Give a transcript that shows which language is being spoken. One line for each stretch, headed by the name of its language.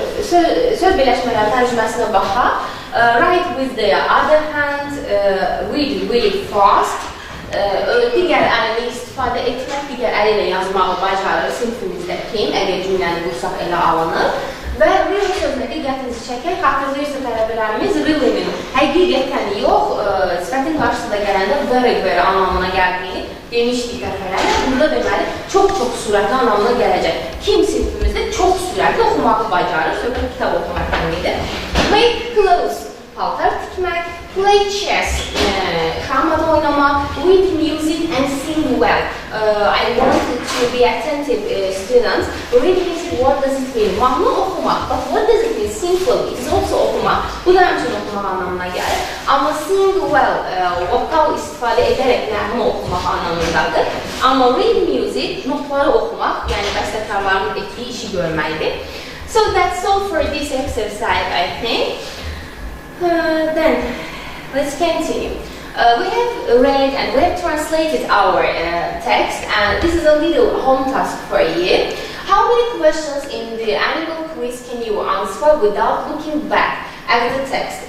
Azerbaijani: Söz birləşmələri tərcüməsinə baxaq.
English: Write with the other hand, read really fast.
Azerbaijani: Digər əlini istifadə etmək, digər əli ilə yazmağı bacarır sinifimizdə kim, əgər cümləni qursaq elə alınır. Və really sözünə diqqətinizi çəkək, xatırlayırsa tələbələrimiz really'nin həqiqətən yox, sifətin qarşısında gələndə very anlamına gəldiyini demişdik dəfələrlə. Burada deməli, çox sürətli anlamına gələcək. Kim sinifimizdə çox sürətli oxumağı bacarır, söhbət kitab oxumaqdan idi.
English: Make clothes,
Azerbaijani: paltar tikmək,
English: play chess,
Azerbaijani: xamada oynamaq,
English: read music and sing well. I wanted to be attentive students. Read music, what does it mean?
Azerbaijani: Mahnı oxumaq,
English: but what does it mean? Simple, it is also oxumaq.
Azerbaijani: Bu da həmçinin oxumaq anlamına gəlir. Amma
English: sing well,
Azerbaijani: vokal istifadə edərək nəğmə oxumaq anlamındadır. Amma
English: read music,
Azerbaijani: notları oxumaq, yəni bəstəkarların etdiyi işi görməkdir.
English: So that's all for this exercise, I think. Then, let's continue. We have read and we have translated our text, and this is a little home task for you. How many questions in the annual quiz can you answer without looking back at the text?